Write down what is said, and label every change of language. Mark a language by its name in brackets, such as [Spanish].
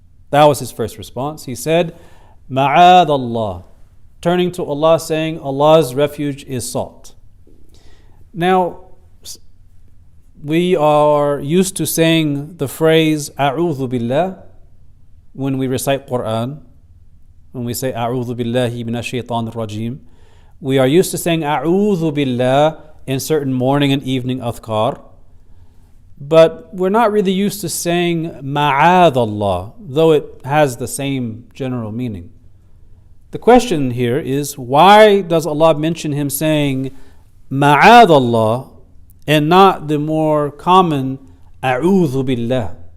[English] That was his first response. He said, [Arabic] مَعَاذَ اللَّهِ. [English] Turning to Allah, saying, Allah's refuge is sought. Now, we are used to saying the phrase, [Arabic] أَعُوذُ بِاللَّهِ, [English] when we recite Quran. When we say, [Arabic] أَعُوذُ بِاللَّهِ مِنَ الشَّيْطَانِ الرَّجِيمِ. [English] We are used to saying, [Arabic] أَعُوذُ بِاللَّهِ [English] in certain morning and evening adhkar. But we're not really used to saying ma'ad Allah, though it has the same general meaning. The question here is, why does Allah mention him saying ma'ad Allah and not the more common a'udhu billah?